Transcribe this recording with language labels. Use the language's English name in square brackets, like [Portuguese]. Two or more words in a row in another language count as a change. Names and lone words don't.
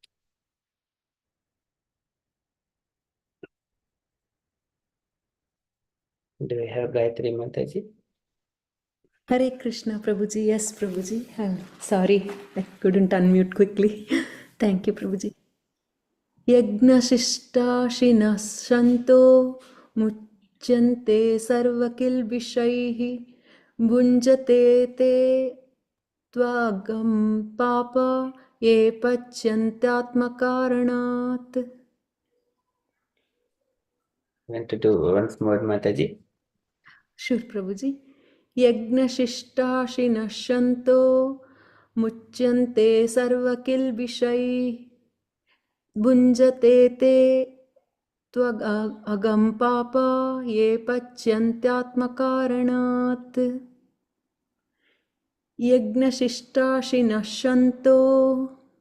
[English] Do we have Gayatri Mataji? [Sanskrit] हरे कृष्ण, [English] Prabhuji. Yes, Prabhuji. Sorry, I couldn't unmute quickly. Thank you, Prabhuji. [Sanskrit] यज्ञशिष्टाशिनः सन्तो मुच्यन्ते सर्वकिल्बिषैः भुञ्जते ते त्वघं पापा ये पचन्त्यात्मकारणात्. [English] Want to do once more, Mataji? Sure, Prabhuji. [Sanskrit] यज्ञशिष्टाशिनः सन्तो मुच्यन्ते सर्वकिल्बिषैः भुञ्जते ते त्वघं पापा ये पचन्त्यात्मकारणात् यज्ञशिष्टाशिनः सन्तो